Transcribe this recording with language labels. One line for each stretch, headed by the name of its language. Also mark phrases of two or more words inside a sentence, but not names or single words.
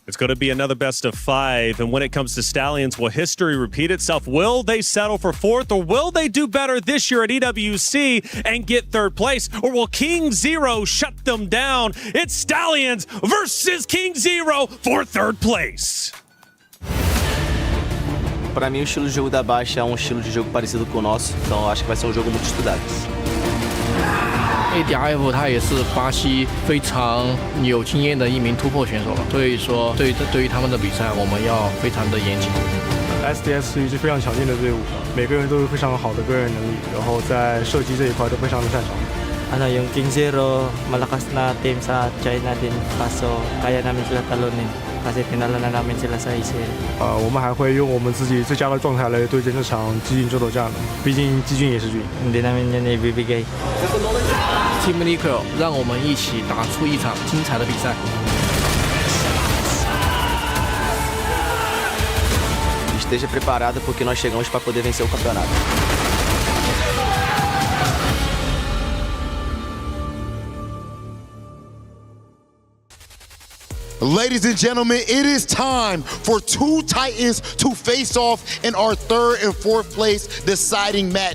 English: It's going to be another best of 5, and when it comes to Stallions, will history repeat itself? Will they settle for 4th, or will they do better this year at EWC and get 3rd place, or will KINGZERO shut them down? It's Stallions versus KINGZERO for 3rd place.
Portuguese: Para mim, o estilo de jogo da BaiSha é um estilo de jogo parecido com o nosso, então acho que vai ser um jogo muito estudado.
Chinese: ADRF 他也是巴西非常有经验的一名突破选手了，所以说对于他们的比赛，我们要非常的严谨。 SDS 是一支非常强劲的队伍，每个人都有非常好的个人能力，然后在射击这一块都非常的擅长。
Filipino: Yung KINGZERO malakas na team sa China din, kaso kaya namin sila talunin kasi tinalo na namin sila sa ACL.
Chinese: 我们还会用我们自己最佳的状态来对阵这场激进争夺战的，毕竟激进也是军。
Filipino: Hindi namin yan ibibigay.
Chinese: Team Liquid 让我们一起打出一场精彩的比赛。
Portuguese: Esteja preparado porque nós chegamos para poder vencer o campeonato.
English: Ladies and gentlemen, it is time for 2 Titans to face off in our 3rd and 4th place deciding match.